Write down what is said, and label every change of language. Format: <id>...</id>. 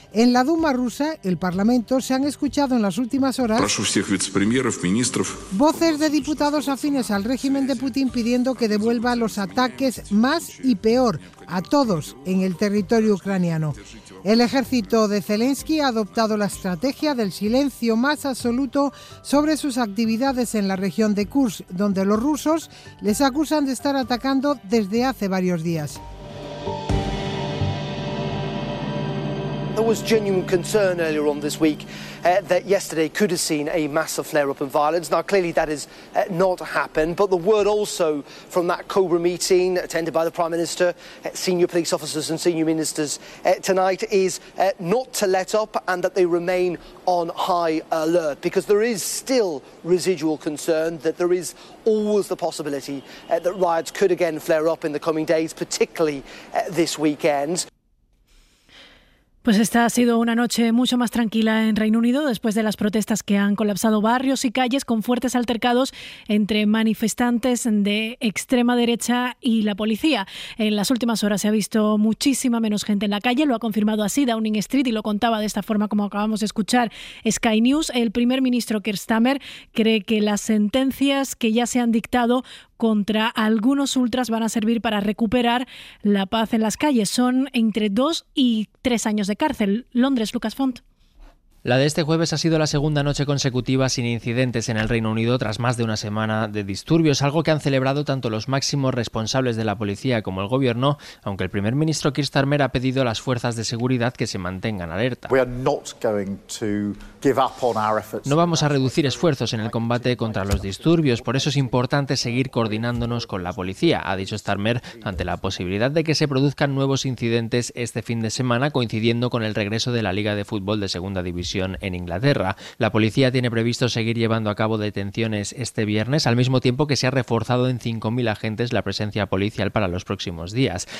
<es>En la Duma rusa, el Parlamento, se han escuchado en las últimas horas voces de diputados afines al régimen de Putin pidiendo que devuelva los ataques más y peor a todos en el territorio ucraniano. El ejército de Zelensky ha adoptado la estrategia del silencio más absoluto sobre sus actividades en la región de Kursk, donde los rusos les acusan de estar atacando desde hace varios días.</es> <en>There was genuine concern earlier on this week that yesterday could have seen a massive flare-up in violence. Now, clearly that has not happened, but the word also from that Cobra meeting attended by the Prime Minister, senior police officers and senior ministers tonight is not to let up and that they remain on high alert because there is still residual concern that there is always the possibility that riots could again flare up in the coming days, particularly this weekend.</en> <es>Pues esta ha sido una noche mucho más tranquila en Reino Unido después de las protestas que han colapsado barrios y calles con fuertes altercados entre manifestantes de extrema derecha y la policía. En las últimas horas se ha visto muchísima menos gente en la calle, lo ha confirmado así Downing Street y lo contaba de esta forma como acabamos de escuchar Sky News. El primer ministro Keir Starmer cree que las sentencias que ya se han dictado contra algunos ultras van a servir para recuperar la paz en las calles. Son entre 2 y 3 años de cárcel. Londres, Lucas Font. La de este jueves ha sido la segunda noche consecutiva sin incidentes en el Reino Unido tras más de una semana de disturbios, algo que han celebrado tanto los máximos responsables de la policía como el gobierno, aunque el primer ministro Keir Starmer ha pedido a las fuerzas de seguridad que se mantengan alerta.</es> <en>We are not going to give up on our efforts.</en> <es>No vamos a reducir esfuerzos en el combate contra los disturbios, por eso es importante seguir coordinándonos con la policía, ha dicho Starmer ante la posibilidad de que se produzcan nuevos incidentes este fin de semana, coincidiendo con el regreso de la Liga de Fútbol de Segunda División en Inglaterra. La policía tiene previsto seguir llevando a cabo detenciones este viernes, al mismo tiempo que se ha reforzado en 5.000 agentes la presencia policial para los próximos días.</es>